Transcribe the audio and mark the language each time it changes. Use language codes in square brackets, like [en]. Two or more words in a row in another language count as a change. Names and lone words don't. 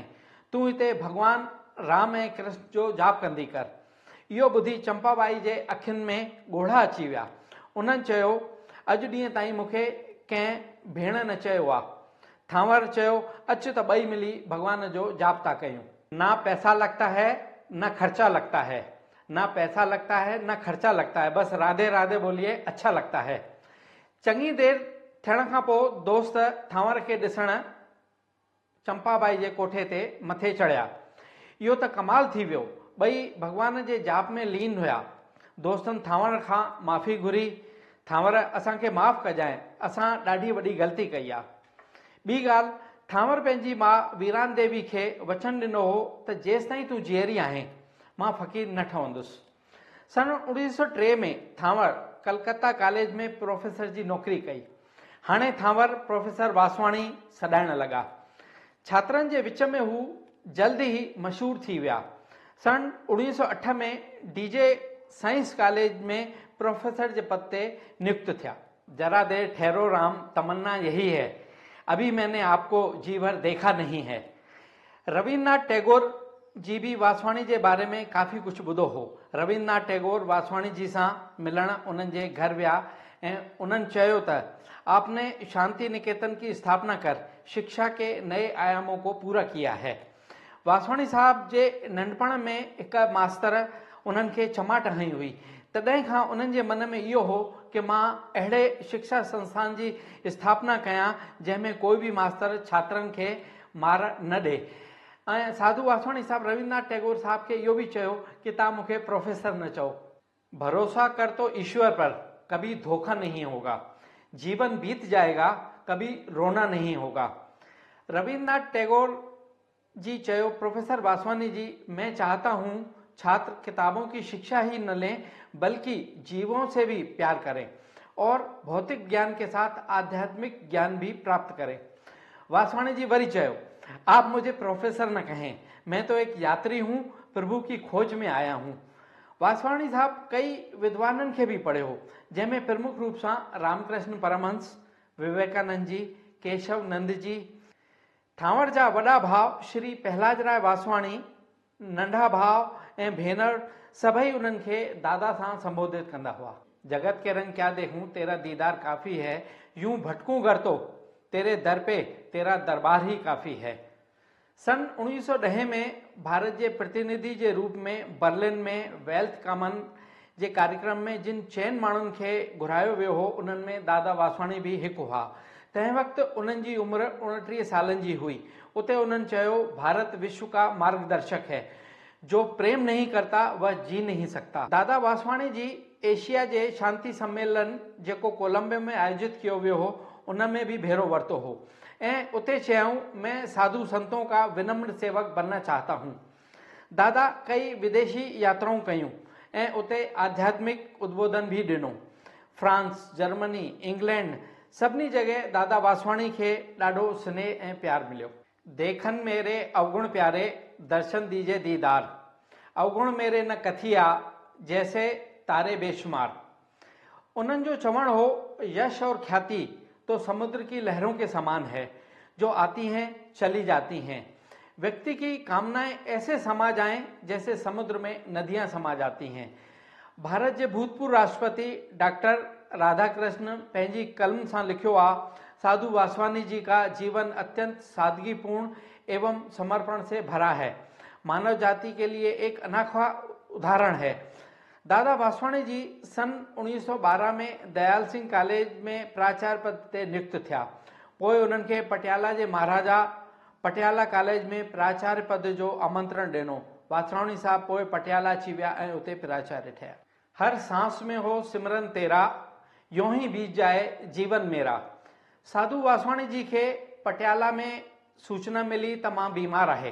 [sd] तूं हिते भॻवान राम ऐं कृष्ण जो जाप कंदी कर। इहो ॿुधी चंपाबाई जे अखियुनि में ॻोढ़ा अची विया। उन्हनि चयो, अॼु ॾींहं ताईं मूंखे कंहिं भेण न चयो आहे। थांवर चयो, अच त ॿई मिली भॻवान जो जाप था कयूं। [hi] ना पैसा लगता है न खर्चा लगता है, ना पैसा लगता है न खर्चा लगता है, बस राधे राधे बोलिए, अच्छा लगता है। [sd] चङी देर थियण खां पोइ दोस्त थांवर खे ॾिसण चंपाबाई जे कोठे ते मथे चढ़िया। इहो त कमाल थी वियो, ॿई भॻवान जे जाप में लीन हुया। दोस्तनि थांवर खां माफ़ी घुरी, थांवर असांखे माफ़ कजांइ, असां ॾाढी वॾी ग़लती कई आहे। ॿी ॻाल्हि, थांवर पंहिंजी माउ वीरान देवी खे वचन ॾिनो हो त जेसिताईं तूं जीअरी आहीं मां फ़क़ीर न ठहंदुसि। सन 1903 में थांवर कलकत्ता कॉलेज में प्रोफेसर जी नौकरी कई। हाणे थांवर प्रोफेसर वासवाणी सॾाइण लॻा। छात्रनि जे विच में हू जल्दी ई मशहूर थी विया। सन 1908 में डीजे साइंस कॉलेज में प्रोफेसर के पद पे नियुक्त थिया। [hi] जरा देर ठहरो राम, तमन्ना यही है, अभी मैंने आपको जी भर देखा नहीं है। रविन्द्रनाथ टैगोर जी भी वासवाणी के बारे में काफ़ी कुछ [sd] ॿुधो हो। रविन्द्रनाथ टैगोर वासवाणी जी सां मिलण उन्हनि जे घर विया ऐं उन्हनि चयो त [hi] आपने शांति निकेतन की स्थापना कर शिक्षा के नए आयामों को पूरा किया है। [sd] वासवाणी साहब जे नंढपण में एक मास्तर उन्हनि खे चमाट हई हुई। तॾहिं खां उन्हनि जे मन में इहो हो कि मां अहिड़े शिक्षा संस्थान जी स्थापना कयां जंहिंमें कोई भी मास्तर छात्रनि खे मार न ॾे। ऐं साधु वासवाणी साहब रविन्द्रनाथ टैगोर साहब के इहो भी चयो कि तव्हां मूंखे प्रोफेसर न चओ। [hi] भरोसा कर तो ईश्वर पर, कभी धोखा नहीं होगा। जीवन बीत जाएगा, कभी रोना नहीं होगा। रविन्द्रनाथ टैगोर जी चयो, प्रोफेसर वासवानी जी, मैं चाहता हूँ छात्र किताबों की शिक्षा ही न लें बल्कि जीवों से भी प्यार करें और भौतिक ज्ञान के साथ आध्यात्मिक ज्ञान भी प्राप्त करें। [sd] वासवाणी जी वरी चयो, [hi] आप मुझे प्रोफेसर न कहें, मैं तो एक यात्री हूँ, प्रभु की खोज में आया हूँ। [sd] वासवाणी साहब कई विद्वाननि खे भी पढ़ियो, जंहिंमें प्रमुख रूप सां रामकृष्ण परमहंस, विवेकानंद जी, केशव नंद जी। थांवर जा वॾा भाउ श्री प्रहलादराय वासवाणी, नंढा भाउ ऐं भेनर सभई उन्हनि खे दादा सां संबोधित कंदा हुआ। [hi] जगत के रंग क्या देखूं, तेरा दीदार काफ़ी है, यूं भटकूं गर तो तेरे दर पे तेरा दरबार ही काफ़ी है। [sd] सन 1910 में [hi] भारत के प्रतिनिधि के रूप में बर्लिन में [sd] वेल्थ कॉमन जे कार्यक्रम में जिन चैन माण्हुनि खे घुरायो वियो हो उन्हनि में दादा वासवाणी भी हिकु हुआ। तंहिं वक़्तु उन्हनि जी उम्र 29 सालनि जी हुई। उते उन्हनि चयो, [hi] भारत विश्व का मार्गदर्शक है, जो प्रेम नहीं करता वह जी नहीं सकता। [sd] दादा वासवाणी जी एशिया जे शांति सम्मेलन जेको कोलंबो में आयोजित किया वियो हो उन में भी भेरो वरतो हो ऐं उते चयूं, [hi] मैं साधु संतों का विनम्र सेवक बनना चाहता हूँ। [sd] दादा कई विदेशी यात्राओं कयूं ऐं उते आध्यात्मिक उद्बोधन भी ॾिनो। फ्रांस, जर्मनी, इंग्लैंड सभिनी जगह दादा वासवाणी खे ॾाढो स्नेह ऐं प्यार मिलियो। [hi] देखन मेरे अवगुण प्यारे, दर्शन दीजे दीदार, अवगुण मेरे न कथिया, जैसे तारे बेशुमार। [sd] उन्हनि जो चवण हो, [hi] यश और ख्याति तो समुद्र की लहरों के समान है, जो आती हैं चली जाती हैं। व्यक्ति की कामनाएं ऐसे समा जाएं जैसे समुद्र में नदियां समा जाती हैं। भारत के भूतपूर्व राष्ट्रपति डॉक्टर राधाकृष्ण [sd] पंहिंजी कलम सां लिखियो आ, [hi] साधु वासवानी जी का जीवन अत्यंत सादगीपूर्ण एवं समर्पण से भरा है, मानव जाति के लिए एक अनोखा उदाहरण है। [sd] दादा वासवाणी जी सन 1912 में दयाल सिंह कॉलेज में प्राचार्य पद ते नियुक्त थिया। पोइ उन्हनि खे पटियाला जे महाराजा पटियाला कॉलेज में प्राचार्य पद जो आमंत्रण ॾिनो। वासवाणी साहब पोइ पटियाला अची विया ऐं उते प्राचार्य थिया। [hi] हर सांस में हो सिमरन तेरा, यूं ही बीत जाए जीवन मेरा। [sd] साधु वासवाणी जी खे पटियाला में सूचना मिली त मां बीमार आहे।